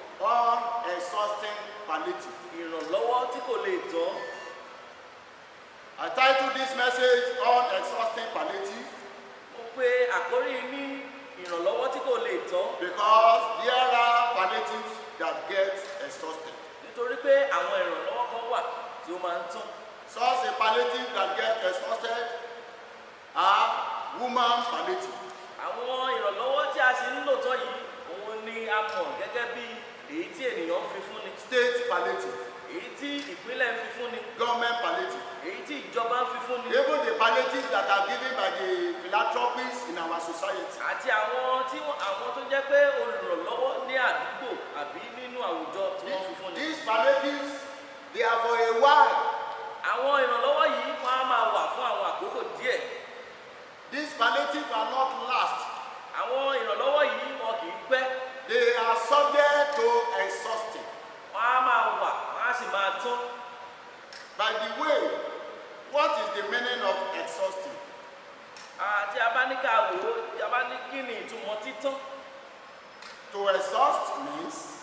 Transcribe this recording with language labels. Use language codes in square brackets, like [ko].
[en] On exhausting palliative. [yo] ìrànlọ́wọ́ tí kò lè tán. [en] I titled this message on exhausting palliative [yo] Mo pe àkórí ní ìrànlọ́wọ́ tí kò lè tán [en] because there are palliatives that get exhausted. [yo] nítorí pé àwọn ìrànlọ́wọ́ kan wà tí ó máa ń tán. [en] Such a palliative that get exhausted are woman palliative. [yo] Àwọn ìrànlọ́wọ́ tí a sì ń lò tán yìí, òun ni a mọ̀ gẹ́gẹ́ bí èyí tí ènìyàn ń fi fúnni, [en] State palliative, [yo] èyí tí ìpínlẹ̀ ń fi fúnni, [en] government palliative, [yo] èyí tí ìjọba ń fi fúnni, [en] even the palliatives that are given by the philanthropists in our society. [yo] àti àwọn tó jẹ́ pé olùrànlọ́wọ́ ní àdúgbò àbí nínú àwùjọ tí wọ́n fi fúnni. [en] These palliatives, they are for a while. [yo] Àwọn ìrànlọ́wọ́ yìí wọ́n á máa wà fún àwọn àkókò díẹ̀. [en] These palliatives are not last. [yo] Àwọn ìrànlọ́wọ́ yìí wọn kì í pẹ́. [en] They are subject to exhausting. [yo] Wọ́n á máa wà, wọ́n á sì máa tán. [en] By the way, what is the meaning of exhausting? [yo] Àti abáníkà wò ó, ìjọba ní kí ni ìtumọ̀ títán. [en] To exhaust means